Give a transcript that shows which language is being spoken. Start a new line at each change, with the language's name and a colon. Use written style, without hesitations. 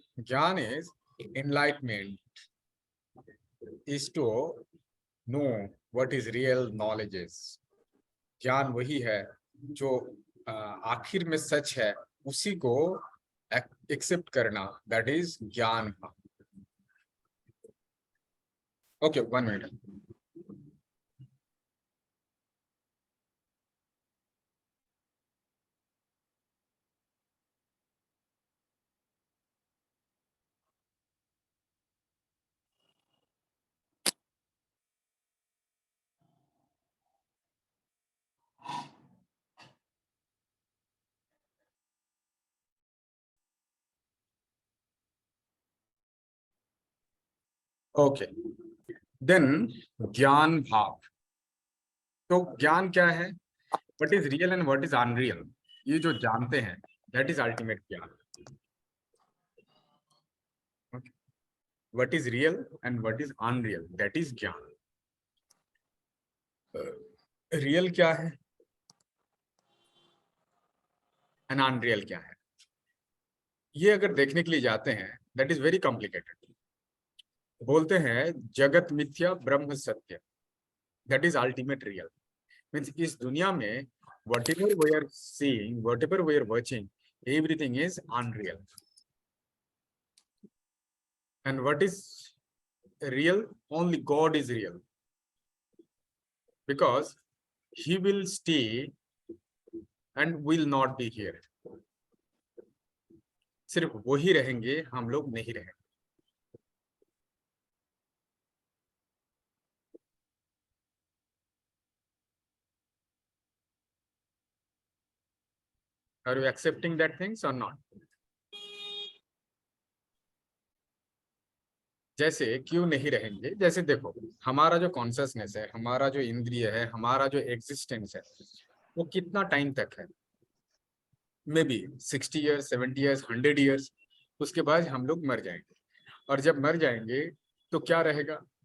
English: Gyan is enlightenment, is to know what is real knowledge is.
Hindi: ज्ञान वही है जो आखिर में सच है उसी को एक्सेप्ट करना,
English: that is
Hindi: ज्ञान भाव।
English: Okay, 1 minute. Okay, then ज्ञान भाव।
Hindi: तो ज्ञान क्या है?
English: What is real and what is unreal?
Hindi: ये जो जानते हैं,
English: that is ultimate
Hindi: ज्ञान।
English: Okay. What is real and what is unreal? That is ज्ञान।
Hindi: रियल क्या है एंड अनरियल क्या है, ये अगर देखने के लिए जाते हैं,
English: That is very complicated.
Hindi: बोलते हैं
Sanskrit: जगत मिथ्या ब्रह्म सत्य,
English: That is ultimate real. Means
Hindi: इस दुनिया में
English: whatever we are seeing, whatever we are watching, everything is unreal. And what is real? Only God is real, because he will stay and will not be here.
Hindi: सिर्फ वही रहेंगे, हम लोग नहीं रहेंगे।
English: Are you accepting that things or not?
Hindi: जैसे क्यों नहीं रहेंगे, जैसे देखो हमारा जो कॉन्शियसनेस है, हमारा जो इंद्रिय है, हमारा जो एग्जिस्टेंस है, वो कितना टाइम तक है?
English: Maybe 60 years, 70 years, 100 years.
Hindi: उसके बाद हम लोग मर जाएंगे, और जब मर जाएंगे तो क्या रहेगा?